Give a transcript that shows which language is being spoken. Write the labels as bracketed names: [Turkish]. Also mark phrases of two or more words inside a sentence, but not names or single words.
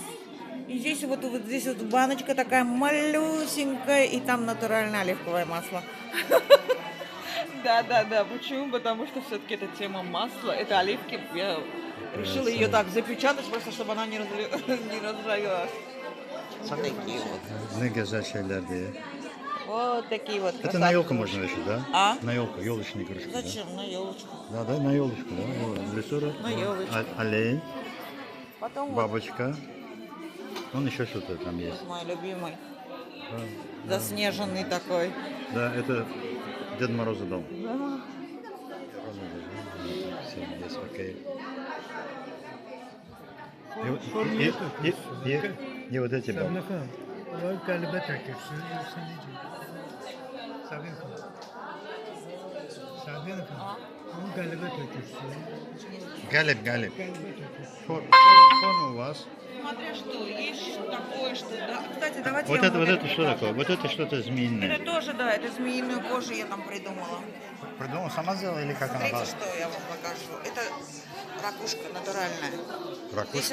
[Russian] И здесь вот здесь вот баночка такая малюсенькая, и там натуральное оливковое масло. Да. Почему? Потому что все-таки эта тема масла, это оливки. Я решила ее так запечатать, просто чтобы она не разжарилась. Вот такие вот. [Turkish] Ne güzel şeyler diye. [Russian] Вот такие вот. Это на елку можно вешать, да? А? На елку, елочные игрушки. Зачем? На елочку. Да, на елочку, да. В лесу. На елочку. Олень, Потом вот бабочка. Он еще что-то там есть. мой любимый. Да. Заснеженный такой. Да, это Дед Мороза дом. Да. Все, есть, окей. И вот эти бабы. [Azerbaijani] Var qəlbə tökürsün, yoxsa necə? Sabinka. Sabinka. Onu qəlbə tökürsün. Галиб. Qəlbə tökürsün. [Russian] Форма у вас. Смотря что, есть такое, что... Да. Кстати, давайте Вот я это, вам вот это что такое? Вот это что-то змеиное. Это тоже, да, это змеиную кожу я там придумала. Придумал, сама сделала или как она? Смотрите, что я вам покажу. Это ракушка натуральная. Здесь